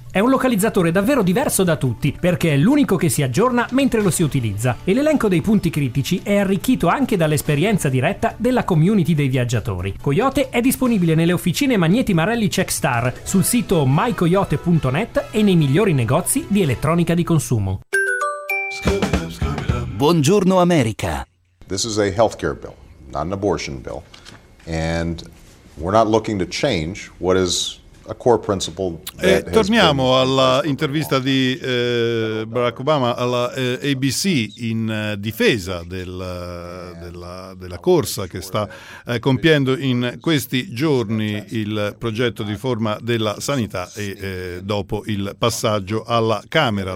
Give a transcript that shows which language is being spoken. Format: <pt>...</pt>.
<it>È un localizzatore davvero diverso da tutti, perché è l'unico che si aggiorna mentre lo si utilizza, e l'elenco dei punti critici è arricchito anche dall'esperienza diretta della community dei viaggiatori. Coyote è disponibile nelle officine Magneti Marelli Checkstar, sul sito mycoyote.net e nei migliori negozi di elettronica di consumo. Buongiorno America.</it> <en>This is a healthcare bill, not an abortion bill, and we're not looking to change what is a core principle.</en> <it>E torniamo all'intervista di Barack Obama alla ABC in difesa della corsa che sta compiendo in questi giorni il progetto di riforma della sanità e dopo il passaggio alla Camera.</it>